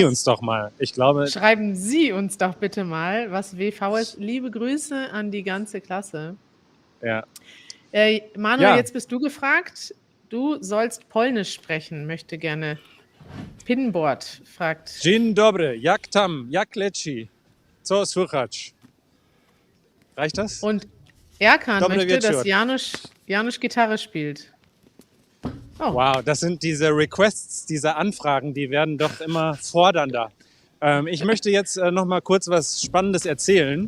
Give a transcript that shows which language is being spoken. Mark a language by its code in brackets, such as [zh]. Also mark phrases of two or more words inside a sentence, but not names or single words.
[de] irgendwas- uns doch mal. Ich glaube, Schreiben Sie uns doch bitte mal, was WV ist. Liebe Grüße an die ganze Klasse. ja. Manuel, Ja. jetzt bist du gefragt. Du sollst Polnisch sprechen, möchte gerne. Pinboard fragt. [pl] Dzień dobry, jak tam, jak leci? Co słychać? [de] Reicht das? Und Erkan [pl] Dobre [de] möchte, [pl] wieczór. [de] dass Janusz Gitarre spielt. Oh, Wow, das sind diese Requests, diese Anfragen, die werden doch immer fordernder. Ich möchte jetzt noch mal kurz was Spannendes erzählen.